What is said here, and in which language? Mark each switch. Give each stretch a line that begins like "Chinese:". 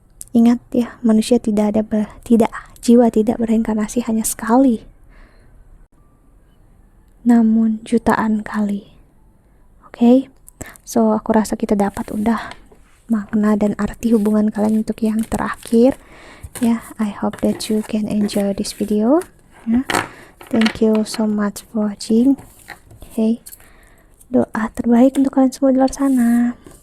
Indonesian: Ingat ya, manusia jiwa tidak bereinkarnasi hanya sekali, namun jutaan kali. Oke? So, aku rasa kita dapat udah makna dan arti hubungan kalian untuk yang terakhir.
English: Ya, I hope that you can enjoy this video. Ya. Thank you so much for watching. Okay.
Indonesian: Doa terbaik untuk kalian semua di luar sana.